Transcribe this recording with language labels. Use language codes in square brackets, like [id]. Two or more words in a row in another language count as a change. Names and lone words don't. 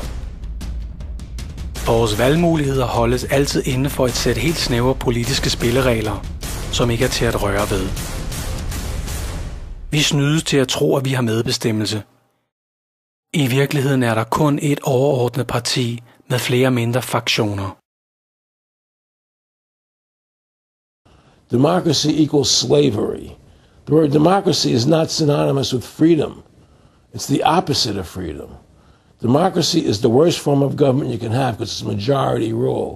[da] Vores valgmuligheder holdes altid inden for et sæt helt snævre politiske spilleregler, som ikke er til at røre ved. Vi snydes til at tro, at vi har medbestemmelse. I virkeligheden er der kun et overordnet parti med flere mindre fraktioner. [en] Democracy equals slavery. The word democracy is not synonymous with freedom. It's the opposite of freedom. Democracy is the worst form of government you can have because it's majority rule.